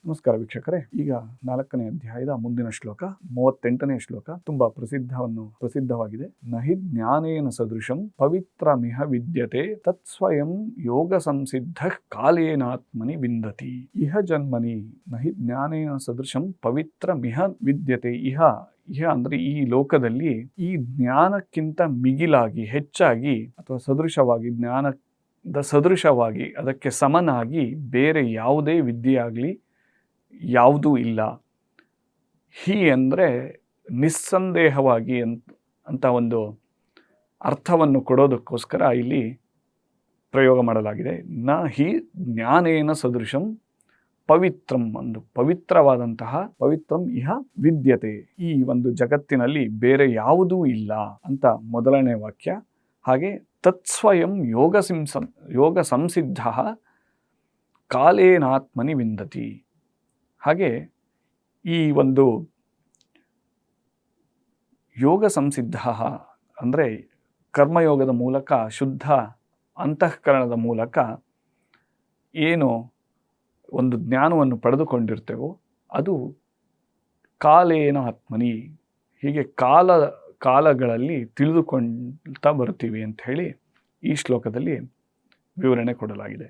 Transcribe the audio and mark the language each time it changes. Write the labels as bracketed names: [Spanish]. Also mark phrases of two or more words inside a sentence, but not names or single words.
[Kannada] ನಮಸ್ಕಾರ ವೀಕ್ಷಕರೇ. ಈಗ 4ನೇ ಅಧ್ಯಾಯದ ಮುಂದಿನ ಶ್ಲೋಕ 38ನೇ ಶ್ಲೋಕ ತುಂಬಾ ಪ್ರಸಿದ್ಧವಾಗಿದೆ. [Sanskrit] ನಹಿ ಜ್ಞಾನೇನ ಸದೃಶಂ ಪವಿತ್ರಮಿಹ ವಿದ್ಯತೆ ತತ್ಸ್ವಯಂ ಯೋಗ ಸಂಸಿದ್ಧ ಕಾಲೇನಾತ್ಮನಿ ವಿಂದತಿ. ಇಹ ಜನ್ಮನಿ ನಹಿ ಜ್ಞಾನೇನ ಸದೃಶಂ ಪವಿತ್ರಮಿಹ ವಿದ್ಯತೆ. [Kannada] ಇಹ ಅಂದ್ರೆ ಈ ಲೋಕದಲ್ಲಿ ಈ ಜ್ಞಾನಕ್ಕಿಂತ ಮಿಗಿಲಾಗಿ, ಹೆಚ್ಚಾಗಿ ಅಥವಾ ಸದೃಶವಾಗಿ, ಜ್ಞಾನದ ಸದೃಶವಾಗಿ, ಅದಕ್ಕೆ ಸಮನಾಗಿ ಬೇರೆ ಯಾವುದೇ ವಿದ್ಯೆಯಾಗಲಿ ಯಾವುದೂ ಇಲ್ಲ. ಹಿ ಅಂದರೆ ನಿಸ್ಸಂದೇಹವಾಗಿ ಅಂತ ಒಂದು ಅರ್ಥವನ್ನು ಕೊಡೋದಕ್ಕೋಸ್ಕರ ಇಲ್ಲಿ ಪ್ರಯೋಗ ಮಾಡಲಾಗಿದೆ. [Sanskrit] ನ ಹಿ ಜ್ಞಾನೇನ ಸದೃಶಂ ಪವಿತ್ರಂ, [Kannada] ಒಂದು ಪವಿತ್ರವಾದಂತಹ [Sanskrit] ಪವಿತ್ರಂ ಇಹ ವಿದ್ಯತೆ, [Kannada] ಈ ಒಂದು ಜಗತ್ತಿನಲ್ಲಿ ಬೇರೆ ಯಾವುದೂ ಇಲ್ಲ ಅಂತ ಮೊದಲನೇ ವಾಕ್ಯ. [Sanskrit] ಹಾಗೆ ತತ್ಸ್ವಯಂ ಯೋಗ ಸಂಸಿದ್ಧ ಕಾಲೇನಾತ್ಮನಿ ವಿಂದತಿ. [Kannada] ಹಾಗೆ ಈ ಒಂದು ಯೋಗ ಸಂಸಿದ್ಧ ಅಂದರೆ ಕರ್ಮಯೋಗದ ಮೂಲಕ, ಶುದ್ಧ ಅಂತಃಕರಣದ ಮೂಲಕ ಏನು ಒಂದು ಜ್ಞಾನವನ್ನು ಪಡೆದುಕೊಂಡಿರ್ತೇವೋ ಅದು [Sanskrit] ಕಾಲೇನ ಆತ್ಮನಿ, [Kannada] ಹೀಗೆ ಕಾಲಗಳಲ್ಲಿ ತಿಳಿದುಕೊಳ್ತಾ ಬರ್ತೀವಿ ಅಂತ ಹೇಳಿ ಈ ಶ್ಲೋಕದಲ್ಲಿ ವಿವರಣೆ ಕೊಡಲಾಗಿದೆ.